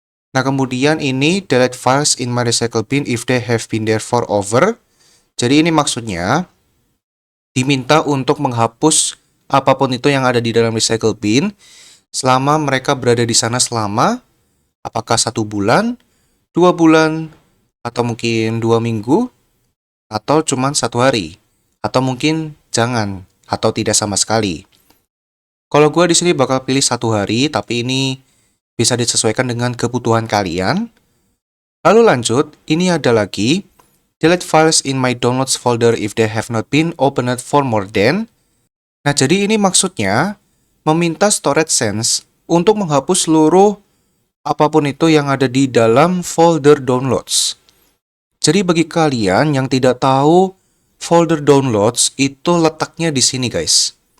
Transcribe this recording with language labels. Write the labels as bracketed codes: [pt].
[id] Nah, kemudian ini [en] delete files in my recycle bin if they have been there for over. [id] Jadi ini maksudnya diminta untuk menghapus apapun itu yang ada di dalam recycle bin selama mereka berada di sana selama apakah 1 bulan, 2 bulan, atau mungkin 2 minggu, atau cuma 1 hari, atau mungkin jangan, atau tidak sama sekali. Kalau gue di sini bakal pilih 1 hari, tapi ini bisa disesuaikan dengan kebutuhan kalian. Lalu lanjut, ini ada lagi, [en] delete files in my downloads folder if they have not been opened for more than. [id] Nah, jadi ini maksudnya meminta storage sense untuk menghapus seluruh apapun itu yang ada di dalam folder downloads. Jadi bagi kalian yang tidak tahu, folder downloads itu letaknya di sini guys.